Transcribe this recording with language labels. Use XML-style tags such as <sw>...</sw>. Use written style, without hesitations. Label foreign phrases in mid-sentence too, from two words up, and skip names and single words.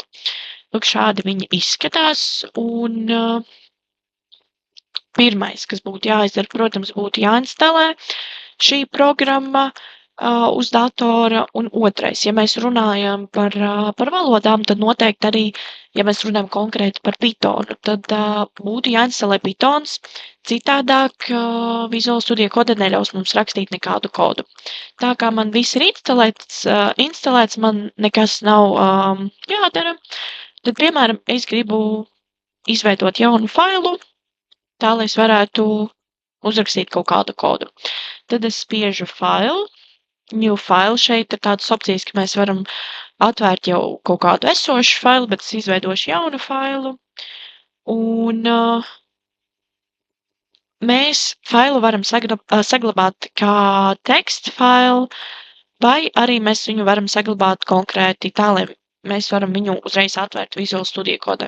<lv>Lūk, šādi viņa izskatās, un pirmais, kas būtu jāizdara, protams, būtu jāinstalē šī programma uz datora, un otrais, ja mēs runājam par valodām, tad noteikti arī, ja mēs runājam konkrēti par Pythonu, tad būtu jāinstalē Pythons, citādāk Visual Studio Code neļaus mums rakstīt nekādu kodu. Tā kā man viss ir instalēts, man nekas nav jādara, tad, piemēram, es gribu izveidot jaunu failu, tā, lai es varētu uzrakstīt kaut kādu kodu. Tad es spiežu</lv> <en>file, new file.</en> <lv>Šeit ir tādas opcijas, ka mēs varam atvērt jau kaut kādu esošu failu, bet es izveidošu jaunu failu. Un mēs failu varam saglabāt kā teksta failu, vai arī mēs viņu varam saglabāt konkrēti tā, lai mēs varam viņu uzreiz atvērt Visual Studio Code.</lv>